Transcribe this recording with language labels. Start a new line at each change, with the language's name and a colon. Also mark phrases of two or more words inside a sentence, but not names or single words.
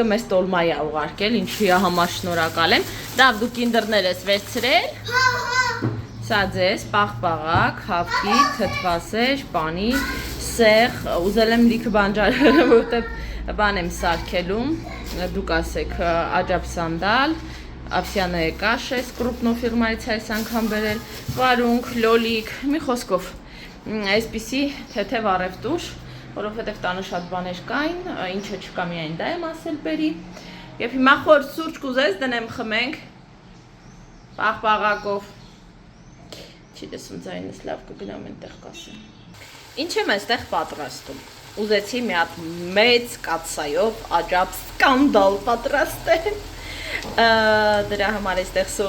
Armenian: մեզ տոլմայ է ուղարկել, ինչի համար շնորհակալ եմ։ Դավ դու կինդերներ ես վերցրել։ Սա ձեզ պաղպաղակ, հավքի, թթվասեր, պանիր, սեղ, ուզել եմ լիքը բանջարը, որտեղ բան եմ սարքելում, դուք ասեք աջապ սանդալ,
Russian: овсяная каша, крупно
Armenian: ֆիրմայից այս անգամ բերել, վարունգ, լոլիկ, մի խոսքով այսպիսի թեթև առևտուր, որովհետև տանը շատ բաներ կային, ինչը չկա միայն դա եմ ասել բերի, եւ հիմա խոր սուրճ կուզես դնեմ խմենք, պաղպաղակով, չի տեսում ձայնս լավ կգնամ այնտեղ կասեմ, ինչ եմ այստեղ պատրաստում, ուզեցի մի հատ մեծ կաթսայով աջապ սկանդալ պատրաստել, դրա համար այստեղ սոխն